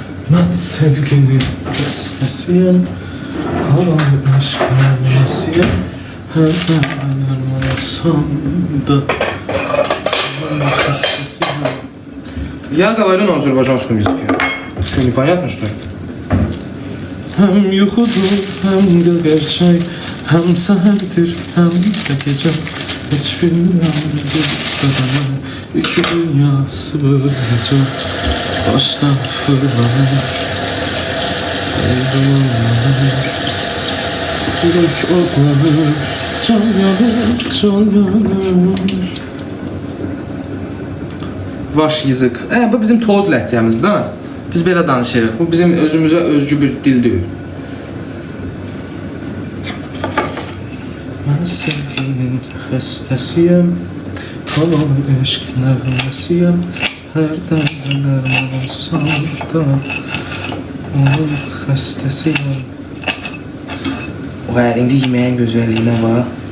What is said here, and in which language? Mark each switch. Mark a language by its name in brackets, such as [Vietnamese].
[Azerbaijani] Mən sevginin xəstəsiyəm, haram aşkın nəsiyəm, hərdən armasam da, mən xəstəsiyəm. [Russian] Я говорю на азербайджанском языке. Что, непонятно, что ли? [Azerbaijani] Həm yuxudur, həm də gerçək, həm səhərdir, həm də gecə. Heç bilmirəm bir qədəmə, 2 dünyası böləcək. Başdan fırlanır, ayrılır, yürek odlanır, can yanır. Vaş yazık. Bu bizim toz ləhcəmizdir, ha? Biz belə danışırıq. Bu bizim özümüzə özgü bir dildir. Mən sevginin xəstəsiyəm, halal eşq nəğməsiyəm, hərdən armasam da, onun xəstəsiyəm. İndi yeməyin gözəlliyinə bax.